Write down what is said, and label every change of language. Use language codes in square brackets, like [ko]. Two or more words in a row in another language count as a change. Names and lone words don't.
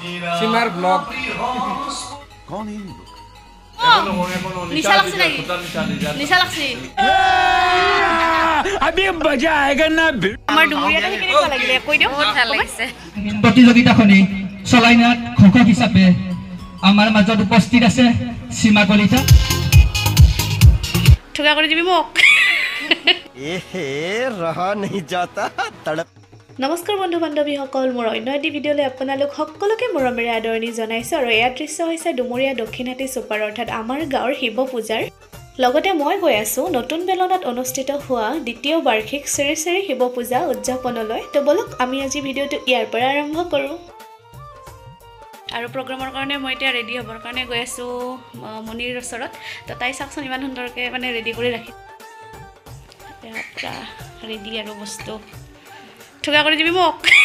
[hi] सीमार ब्लॉग कौन है ये लोग निशा लक्ष्मी अभी मजा आएगा ना [as] আমার ডুমুরিয়াতে কেনেকুৱা লাগিলে কৈ দিও বহুত ভাল লাগিছে প্ৰতিযোগিতাখনি চলাইনাত ঘোষক হিচাপে আমাৰ মাজত উপস্থিত আছে সীমা কলিতা ঠুকা কৰি দিবি মোক [hi] एहे रहा नहीं जाता तड़प [as] নমস্কাৰ বন্ধু বান্ধৱীসকল মোৰ অন্য এটি ভিডিঅ'লৈ আপোনালোক সকলোকে মৰমেৰে আদৰণি জনাইছোঁ আৰু এয়া দৃশ্য হৈছে ডুমুৰিয়া দক্ষিণহাটী ছুপাৰ অৰ্থাৎ আমাৰ গাঁৱৰ শিৱ পূজাৰ লগতে মই গৈ আছোঁ নতুন বেলনাত অনুষ্ঠিত হোৱা দ্বিতীয় বাৰ্ষিক শ্ৰী শ্ৰী শিৱ পূজা উদযাপনলৈ তো বলক আমি আজি ভিডিঅ'টো ইয়াৰ পৰা আৰম্ভ কৰোঁ আৰু প্ৰগ্ৰামৰ কাৰণে মই এতিয়া ৰেডি হ'বৰ কাৰণে গৈ আছোঁ মনিৰ ওচৰত তো তাই চাওকচোন ইমান সুন্দৰকৈ মানে ৰেডি কৰি ৰাখি ৰেডি আৰু বস্তু ঠুকা কৰি দিবি মোক